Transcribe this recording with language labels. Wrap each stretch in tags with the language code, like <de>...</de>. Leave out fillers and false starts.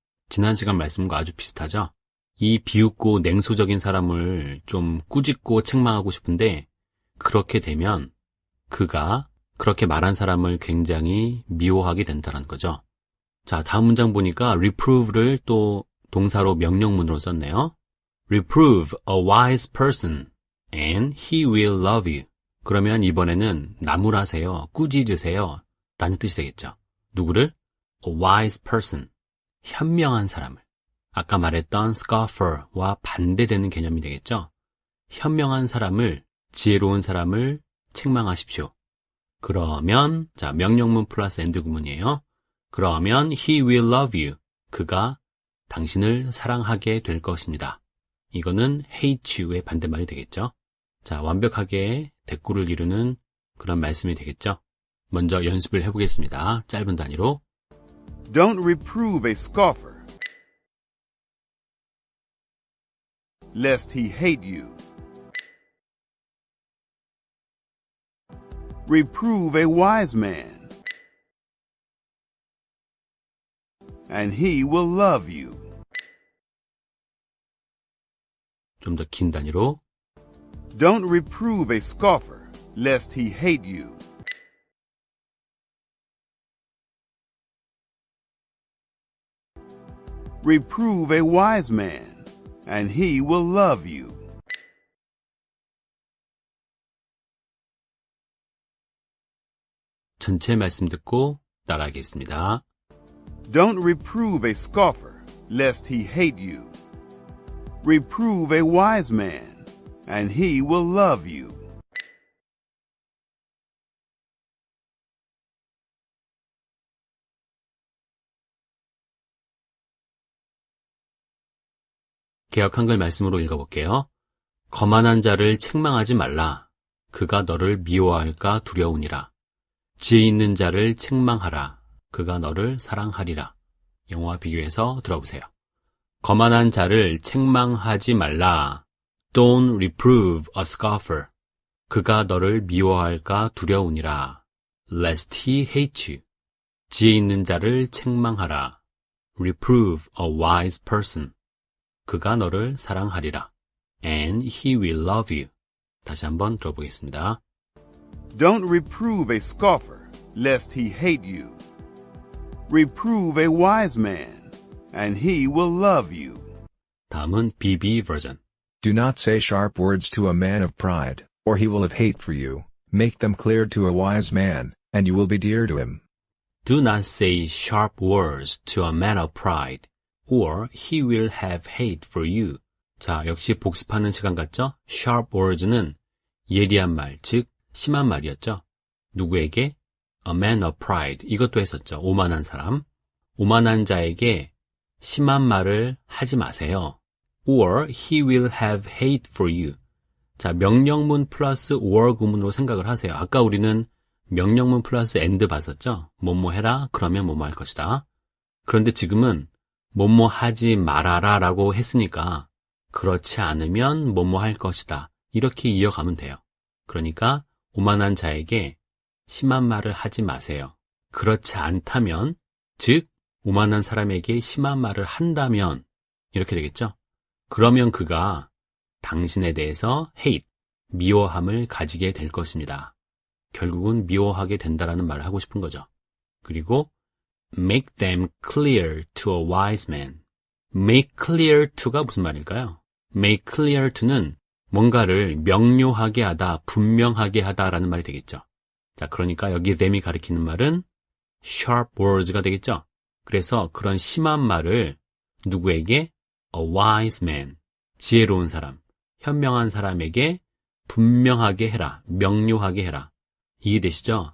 <ko>지난 시간 말씀과 아주 비슷하죠. 이 비웃고 냉소적인 사람을 좀 꾸짖고 책망하고 싶은데 그렇게 되면 그가 그렇게 말한 사람을 굉장히 미워하게 된다는 거죠. 자, 다음 문장 보니까 reprove를 또 동사로 명령문으로 썼네요.</ko> <en>Reprove a wise person and he will love you.</en> <ko>그러면 이번에는 나무라세요, 꾸짖으세요 라는 뜻이 되겠죠. 누구를?</ko> <en>A wise person,</en> <ko>현명한 사람을. 아까 말했던 scoffer와 반대되는 개념이 되겠죠. 현명한 사람을, 지혜로운 사람을 책망하십시오. 그러면, 자, 명령문 플러스 엔드 구문이에요. 그러면</ko> <en>he will love you.</en> <ko>그가 당신을 사랑하게 될 것입니다. 이거는</ko> <en>hate you</en> <ko>의 반대말이 되겠죠. 자, 완벽하게 대꾸를 이루는 그런 말씀이 되겠죠. 먼저 연습을 해보겠습니다. 짧은 단위로.</ko> <en>Don't reprove a scoffer, lest he hate you. Reprove a wise man, and he will love you.</en> <ko>좀 더 긴 단위로.</ko> <en>Don't reprove a scoffer, lest he hate you. Reprove a wise man, and he will love you.</en> <ko>전체 말씀 듣고 따라하겠습니다.</ko> <en>Don't reprove a scoffer, lest he hate you. Reprove a wise man, and he will love you.</en> <ko>개역 한글 말씀으로 읽어볼게요. 거만한 자를 책망하지 말라. 그가 너를 미워할까 두려우니라. 지혜 있는 자를 책망하라. 그가 너를 사랑하리라. 영어와 비교해서 들어보세요. 거만한 자를 책망하지 말라.</ko> <en>Don't reprove a scoffer.</en> <ko>그가 너를 미워할까 두려우니라.</ko> <en>Lest he hate you.</en> <ko>지혜 있는 자를 책망하라.</ko> <en>Reprove a wise person.</en> <ko>그가 너를 사랑하리라.</ko> <en>And he will love you.</en> <ko>다시 한번 들어보겠습니다.</ko> <en>Don't reprove a scoffer, lest he hate you. Reprove a wise man, and he will love you.</en> <ko>다음은 BB 버전.</ko> <en>Do not say sharp words to a man of pride, or he will have hate for you. Make them clear to a wise man, and you will be dear to him. Do not say sharp words to a man of pride, or he will have hate for you.</en> <ko>자, 역시 복습하는 시간 같죠?</ko> <en>sharp words</en> <ko>는 예리한 말, 즉 심한 말이었죠. 누구에게?</ko> <en>a man of pride.</en> <ko>이것도 했었죠. 오만한 사람. 오만한 자에게 심한 말을 하지 마세요.</ko> <en>Or he will have hate for you.</en> <ko>자, 명령문 플러스 or 구문으로 생각을 하세요. 아까 우리는 명령문 플러스 and 봤었죠? 뭐뭐 해라, 그러면 뭐뭐 할 것이다. 그런데 지금은 뭐뭐 하지 말아라 라고 했으니까 그렇지 않으면 뭐뭐 할 것이다. 이렇게 이어가면 돼요. 그러니까 오만한 자에게 심한 말을 하지 마세요. 그렇지 않다면, 즉 오만한 사람에게 심한 말을 한다면 이렇게 되겠죠? 그러면 그가 당신에 대해서 hate, 미워함을 가지게 될 것입니다. 결국은 미워하게 된다라는 말을 하고 싶은 거죠. 그리고</ko> <en>make them clear to a wise man. make clear to</en> <ko>가 무슨 말일까요? make clear to는 뭔가를 명료하게 하다, 분명하게 하다라는 말이 되겠죠. 자, 그러니까 여기 them이 가리키는 말은</ko> <en>sharp words</en> <ko>가 되겠죠. 그래서 그런 심한 말을 누구에게?</ko> <en>a wise man,</en> <ko>지혜로운 사람, 현명한 사람에게 분명하게 해라, 명료하게 해라. 이해되시죠?</ko>